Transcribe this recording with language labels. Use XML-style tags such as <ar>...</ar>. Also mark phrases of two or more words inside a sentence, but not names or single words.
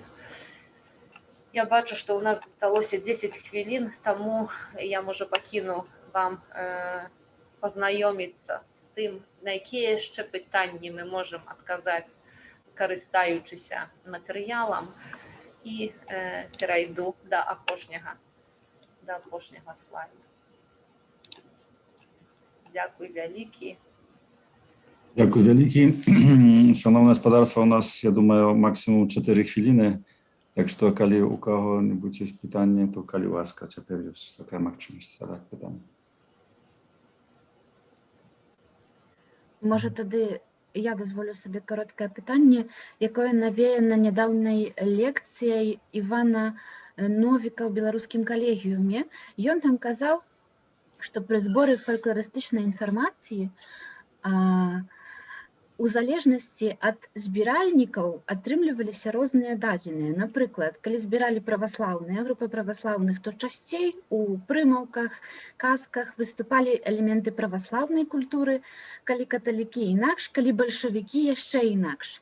<be>Я бачу, што ў нас засталося 10 хвілін, таму я, можа, пакіну вам пазнаёміцца з тым, на якія яшчэ пытанні мы можам адказаць, карыстаючыся матэрыялам, і перайду да апошняга слайду. Дзякуй вялікі.</be> <uk>Дякую велике. Шановне господарство, у нас, я думаю, максимум 4 хвилини. Так що, коли у кого-нибудь є питання, то, коли ласка, тепер є така можливість задати питання. Може, тоді я дозволю собі коротке питання, яке навіяно недавньою лекцією Івана Новіка</uk> <be>ў беларускім калегіуме. Ён там казаў, што пры зборы фалькларыстычнай інфармацыі у залежнасці ад збіральнікаў атрымліваліся розныя дадзеныя. Напрыклад, калі збіралі праваслаўныя, групы праваслаўных, то часцей у прымаўках, казках выступалі элементы праваслаўнай культуры, калі каталікі інакш, калі бальшавікі яшчэ інакш.</be>